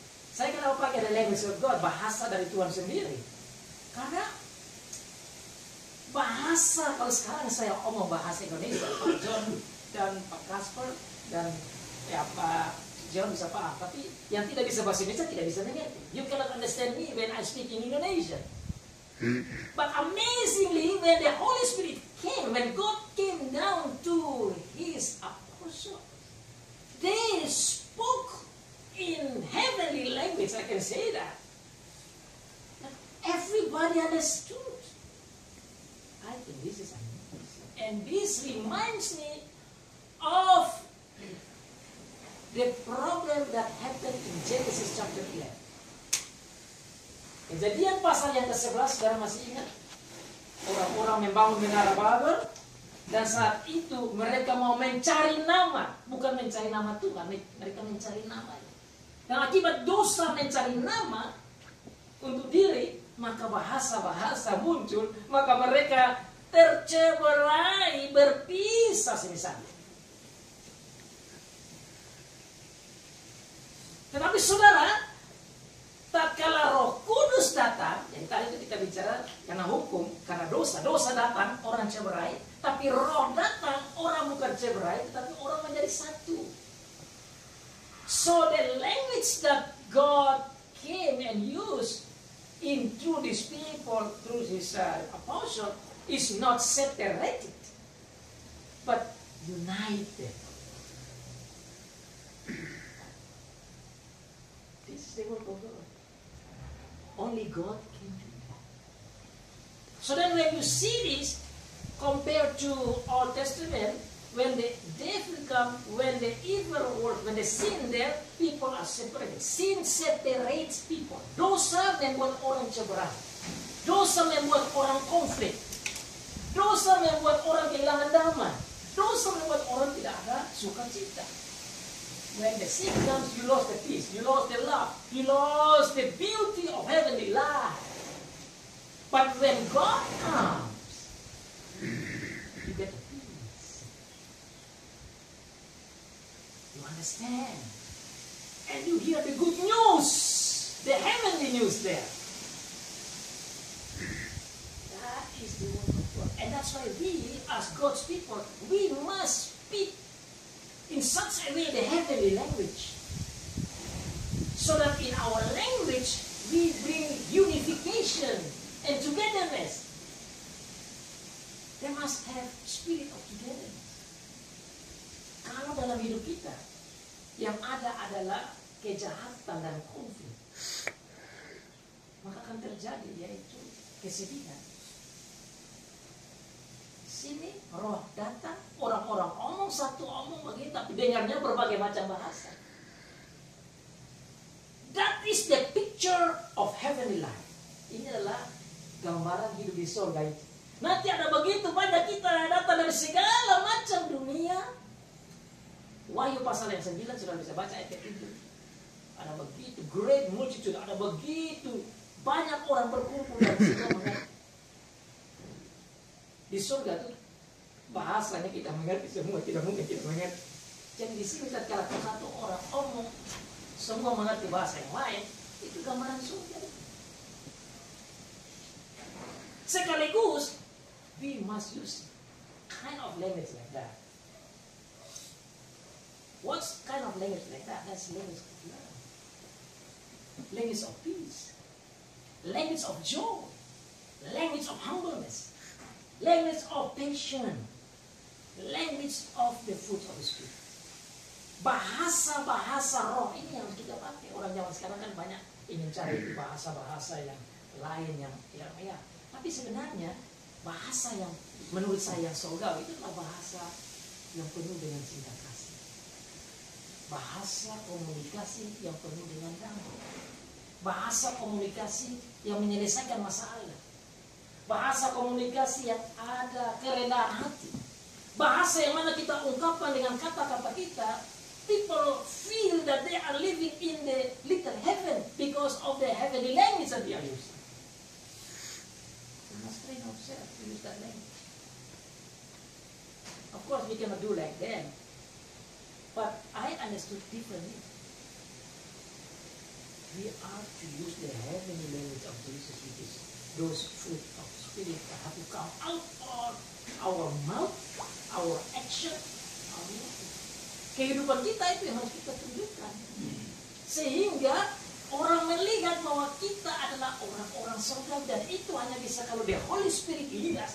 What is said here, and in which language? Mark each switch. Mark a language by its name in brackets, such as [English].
[Indonesian] Saya kenapa pakai [English] the language of God, [Indonesian] bahasa dari Tuhan sendiri? Karena bahasa, kalau sekarang saya omong bahasa Indonesia, Pak John dan Pak Kasper dan Pak John bisa paham, tapi yang tidak bisa bahasa Indonesia tidak bisa mengerti. [English] You cannot understand me when I speak in Indonesian. But amazingly, when the Holy Spirit came, when God came down to His apostles, they spoke in heavenly language. I can say that. Everybody understood. I think this is amazing. And this reminds me of the problem that happened in Genesis chapter 11. [Indonesian] Kejadian pasal yang ke-11, saudara masih ingat? Orang-orang membangun menara Babel, dan saat itu mereka mau mencari nama, bukan mencari nama Tuhan, mereka mencari nama. Dan akibat dosa mencari nama untuk diri, maka bahasa-bahasa muncul, maka mereka terceberai, berpisah misalnya. Tetapi saudara, tatkala Roh Kudus datang, yang tadi itu kita bicara karena hukum, karena dosa datang, orang ceberai, tapi Roh datang, orang bukan ceberai, tetapi orang menjadi satu. [English] So the language that God came and used through these people, through His apostle, is not separated, but united. This is the work of God. Only God can do that. So then when you see this, compared to Old Testament, when the devil comes, when the evil work, when the sin there, people are separated. Sin separates people. [Indonesian] Dosa membuat orang ceberai. Dosa membuat orang konflik. Dosa membuat orang kehilangan damai. Dosa membuat orang tidak ada sukacita. [English] When the sin comes, you lost the peace, you lost the love, you lost the beauty of heavenly life. But when God comes, you get the peace. You understand? And you hear the good news, the heavenly news there. That is the word of God. And that's why we, as God's people, we must speak in such a way the heavenly language, so that in our language we bring unification and togetherness. They must have spirit of togetherness. [Indonesian] Kalau dalam hidup kita yang ada adalah kejahatan dan konflik, maka akan terjadi yaitu kesedihan. Sini roh datang, orang-orang omong satu omong begitu, tapi dengarnya berbagai macam bahasa. [English] That is the picture of heavenly life. [Indonesian] Ini adalah gambaran hidup di surga itu. Nanti ada begitu banyak kita datang dari segala macam dunia. Wahyu pasal yang 9 sudah bisa baca ayat itu. Ada begitu [English] great multitude, [Indonesian] ada begitu banyak orang berkumpul dan semua mengerti. Di surga tuh bahasanya kita mengerti, semua tidak mungkin kita mengerti. Jadi di sini kalau satu orang omong, semua mengerti bahasa yang lain, itu gambaran surga. Sekaligus, [English] we must use kind of language like that. What's kind of language like that? That's language of love, language of peace, language of joy, language of humbleness, language of patience, language of the fruit of the Spirit. [Indonesian] Bahasa-bahasa roh ini yang harus kita pakai. Orang zaman sekarang kan banyak ingin cari bahasa-bahasa yang lain yang ya. Tapi sebenarnya bahasa yang menurut saya surgawi itu adalah bahasa yang penuh dengan cinta kasih. Bahasa komunikasi yang penuh dengan damai. Bahasa komunikasi yang menyelesaikan masalah. Bahasa komunikasi yang ada kerendahan hati. Bahasa yang mana kita ungkapkan dengan kata-kata kita, [English] people feel that they are living in the little heaven because of the heavenly language that they are using. We must train ourselves to use that language. Of course, we cannot do like them, but I understood differently. We are to use the heavenly language of Jesus, which is those fruit of Spirit that have to come out of our mouth, our action, our life. [Indonesian] Kehidupan kita itu yang harus kita tunjukkan. Sehingga orang melihat bahwa kita adalah orang-orang surga, dan itu hanya bisa kalau [English] the Holy Spirit lead us.